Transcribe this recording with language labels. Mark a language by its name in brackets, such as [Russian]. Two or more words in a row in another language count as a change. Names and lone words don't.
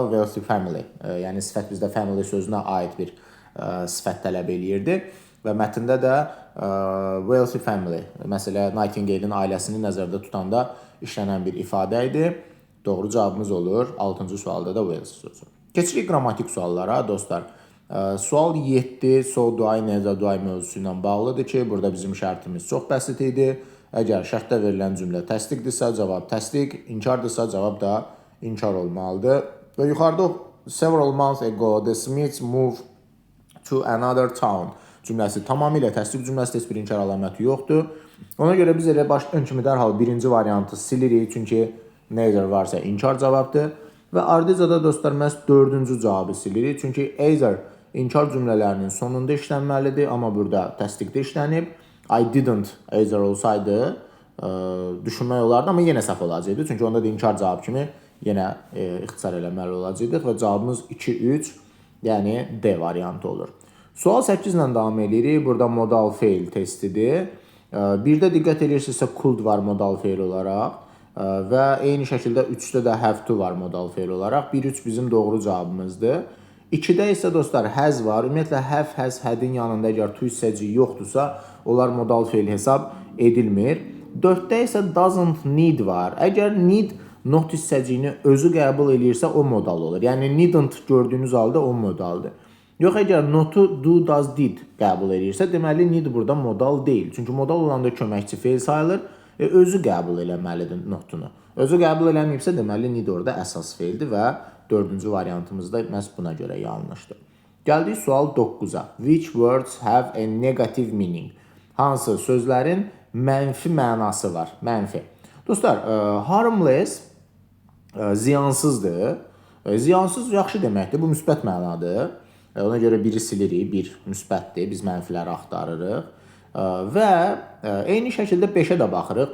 [English] Wealthy family. [Azerbaijani] Yəni sifət bizdə family sözünə aid bir sifət tələb eləyirdi və mətndə də [English] wealthy family, [Azerbaijani] məsələn, Nightingale-in ailəsini nəzərdə tutanda işlənən bir ifadə idi. Doğru cavabımız olur 6-cı sualda da wealthy sözü. Keçirik qrammatik suallara dostlar. Sual 7 [English] so do I, [Azerbaijani] necə [English] do I [Azerbaijani] mövzusu ilə bağlıdır ki, burada bizim şərtimiz çox bəsit idi. Əgər şərtdə verilən cümlə təsdiqdirsə, cavab təsdiq, inkardırsa, cavab da inkar olmalıdır. Və yuxarıda [English] several months ago the Smiths moved to another town [Azerbaijani] cümləsi tamamilə təsdiq cümləsi, heç bir inkar əlaməti yoxdur. Ona görə biz elə başlayan kimi dərhal birinci variantı silirik, çünki neither varsa inkar cavabdır. Və ardıca da dostlar məhz 4-cü cavabı silirik, çünki either inkar cümlələrinin sonunda işlənməlidir, amma burada təsdiqdə işlənib. [English] I didn't either [Azerbaijani] olsaydı düşünmək olardı, amma yenə səhv olacaqdı. Çünki onda da inkar cavab kimi yenə ixtisar eləməli olacaqdıq və cavabımız 2-3, yəni D variantı olur. Sual 8 ilə davam edirik. Burada modal feil testidir. Birdə diqqət edirsinizsə could var modal feil olaraq və eyni şəkildə 3-də də [English] have to [Azerbaijani] var modal feil olaraq. 1-3 bizim doğru cavabımızdır. 2-də isə dostlar has var. Ümumiyyətlə [English] have, has, had- [Azerbaijani] in yanında əgər to hissəciyi yoxdursa, onlar modal feil hesab edilmir. 4-də isə [English] doesn't need [Azerbaijani] var. Əgər [English] need not [Azerbaijani] hissəciyini özü qəbul edirsə, o modal olur. Yəni needn't gördüyünüz halda o modaldır. Yox, əgər notu [English] do, does, did [Azerbaijani] qəbul edirsə, deməli need burada modal deyil. Çünki modal olanda köməkçi feil sayılır. Özü qəbul eləməlidir notunu. Özü qəbul eləməyibsə, deməli need orada əsas feildir və 4-cü variantımız da məhz buna görə yanlışdır. Gəldik sual 9-a. [English] Which words have a negative meaning? [Azerbaijani] Hansı sözlərin mənfi mənası var? Mənfi. Dostlar, harmless ziyansızdır. Ziyansız yaxşı deməkdir. Bu müsbət mənadır. Ona görə biri silirik, bir müsbətdir. Biz mənfiləri axtarırıq. Və eyni şəkildə 5-ə də baxırıq.